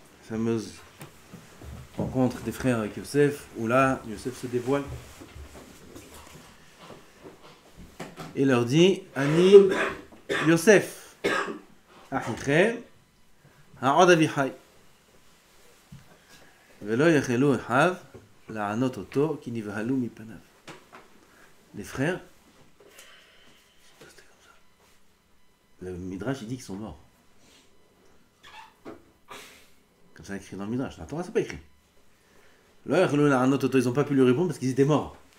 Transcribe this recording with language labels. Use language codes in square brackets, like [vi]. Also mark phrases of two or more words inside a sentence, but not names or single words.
[fr] fameuse rencontre des frères avec Yosef, où là, Yosef se dévoile et leur dit [he] אני יוסף אחיכם העוד אבי חי ולא יכלו אחיו לענות אותו כי נבהלו מפניו. [fr] Les frères, c'était comme ça. Le Midrash, il dit qu'ils sont morts. Comme ça, écrit dans le Midrash. La Torah, c'est pas écrit. [he] לא יכלו לענות אותו, [fr] ils n'ont pas pu lui répondre parce qu'ils étaient morts.